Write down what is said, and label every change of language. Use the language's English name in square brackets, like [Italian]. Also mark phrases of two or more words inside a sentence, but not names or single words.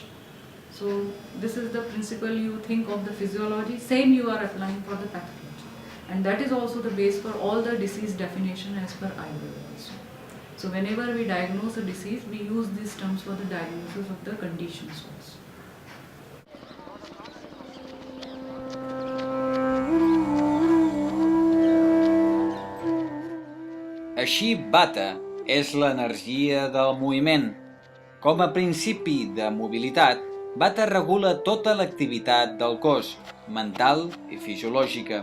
[English] So this is the principle you think of the physiology, same you are applying for the pathology. And that is also the base for all the disease definition as per Ayurveda also. So whenever we diagnose a disease, we use these terms for the diagnosis of the conditions also. [Catalan] Així, Vata és l'energia del moviment. Com a principi de mobilitat, Vata regula tota l'activitat del cos, mental i fisiològica.